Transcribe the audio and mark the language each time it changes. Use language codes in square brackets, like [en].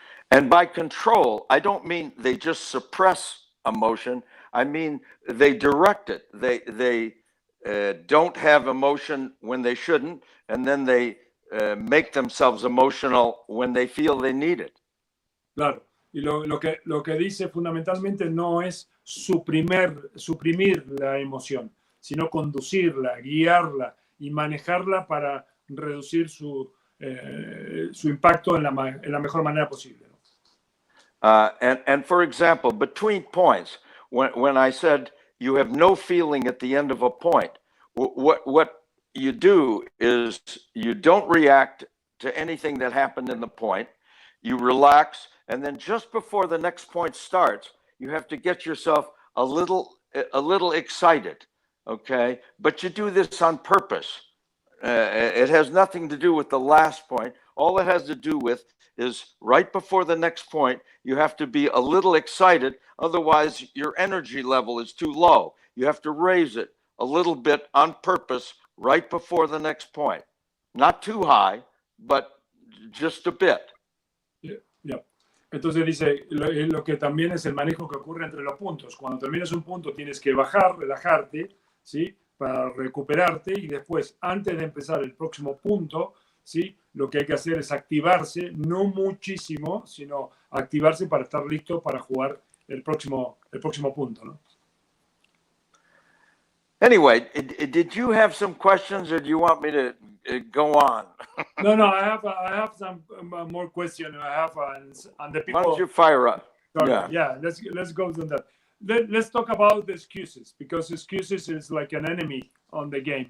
[en] And by control, I don't mean they just suppress emotion. I mean they direct it. They don't have emotion when they shouldn't, and then they make themselves emotional when they feel they need it. [es] Claro. Y lo que dice fundamentalmente no es suprimir la emoción, sino conducirla, guiarla y manejarla para reducir su impacto en la mejor manera posible, ¿no? [en] And for example, between points, when I said you have no feeling at the end of a point, what you do is you don't react to anything that happened in the point. You relax, and then just before the next point starts, you have to get yourself a little excited, okay? But you do this on purpose. It has nothing to do with the last point. All it has to do with is right before the next point, you have to be a little excited. Otherwise, your energy level is too low. You have to raise it a little bit on purpose right before the next point. Not too high, but just a bit. Yeah. [es] Entonces dice, lo que también es el manejo que ocurre entre los puntos. Cuando terminas un punto tienes que bajar, relajarte, ¿sí? Para recuperarte y después, antes de empezar el próximo punto, ¿sí? Lo que hay que hacer es activarse, no muchísimo, sino activarse para estar listo para jugar el próximo punto, ¿no? [en] Anyway, did you have some questions or do you want me to go on? No, I have some more questions. I have on the people. Why don't you fire up? Sorry, yeah, let's go to that. Let's talk about the excuses, because excuses is like an enemy on the game.